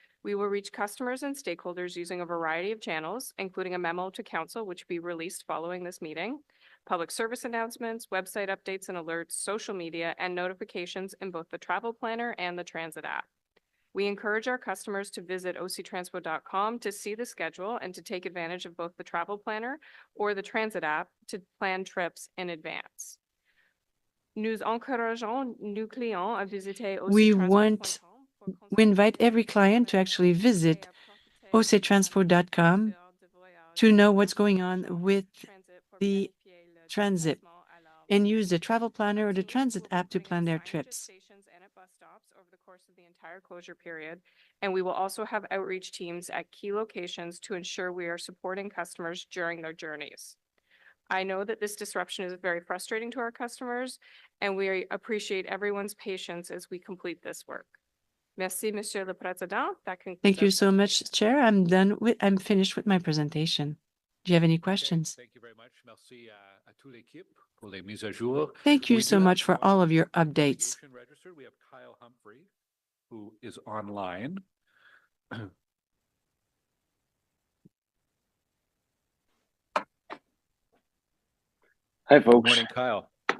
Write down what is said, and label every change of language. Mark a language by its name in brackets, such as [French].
[English] We will reach customers and stakeholders using a variety of channels, including a memo to council, which will be released following this meeting, public service announcements, website updates and alerts, social media, and notifications in both the travel planner and the transit app. We encourage our customers to visit octranspo.com to see the schedule and to take advantage of both the travel planner or the transit app to plan trips in advance. [French] Nous encourageons nos clients à visiter [English] we invite every client to actually visit octranspo.com to know what's going on with the transit and use the travel planner or the transit app to plan their trips. And at bus stops over the course of the entire closure period. And we will also have outreach teams at key locations to ensure we are supporting customers during their journeys. I know that this disruption is very frustrating to our customers, and we appreciate everyone's patience as we complete this work. [French] Merci, Monsieur le Président. [English] That concludes. Thank you so much, Chair. I'm finished with my presentation. Do you have any questions? Thank you very much. [French] Merci à toute l'équipe pour les mises à jour. [English] Thank you so much for all of your updates. Register. We have Kyle Humphrey, who is online. Hi, folks. Good morning, Kyle.